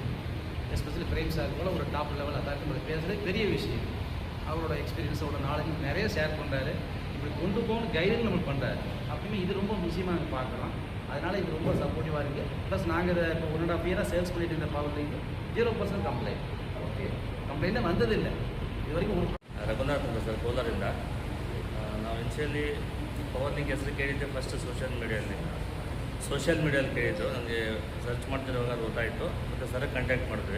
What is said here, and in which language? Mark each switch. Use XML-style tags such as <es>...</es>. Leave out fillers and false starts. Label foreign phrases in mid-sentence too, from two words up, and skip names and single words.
<ta>எஸ்பெஷலி பிரேம் சார் போல் ஒரு</ta> <en>top level authority</en> <ta>நம்ம பேசுகிறது பெரிய விஷயம். அவரோட எக்ஸ்பீரியன்ஸோட நாலேஜ் நிறைய ஷேர் பண்ணுறாரு. இப்படி கொண்டு போகணும் கைடன்ஸ் நம்மளுக்கு பண்ணுறாரு. அப்படியுமே இது ரொம்ப முக்கியமாக நாங்கள் பார்க்குறோம். அதனால் இது ரொம்ப சப்போர்ட்டிவாக இருக்குது. ப்ளஸ் நாங்கள் இதை இப்போ 1.5 இயராக சேல்ஸ் பண்ணிட்டு இருந்த பவர் லிங்க் 0% ಕಂಪ್ಲೇಂಟ್.</ta> <kn>ಓಕೆ, ಕಂಪ್ಲೇಂಟೇ ಬಂದದಿಲ್ಲ ಇದು ವರೆಗೂ. ರಘುನಾಥ್ ಅಂತ ಸರ್, ಕೋಲಾರಿಂದ. ನಾವು ಇನ್ಷಿಯಲಿ ಪವರ್ ಲಿಂಕ್ ಹೆಸರು ಕೇಳಿದ್ದೆ</kn> <en>first social mediaಲ್ಲಿ</en> <kn>ಕೇಳಿದ್ದು. ನನಗೆ ಸರ್ಚ್ ಮಾಡ್ತಿರುವಾಗ ಗೊತ್ತಾಯಿತು. ಮತ್ತು ಸರ್ ಕಾಂಟ್ಯಾಕ್ಟ್ ಮಾಡಿದ್ವಿ.</kn>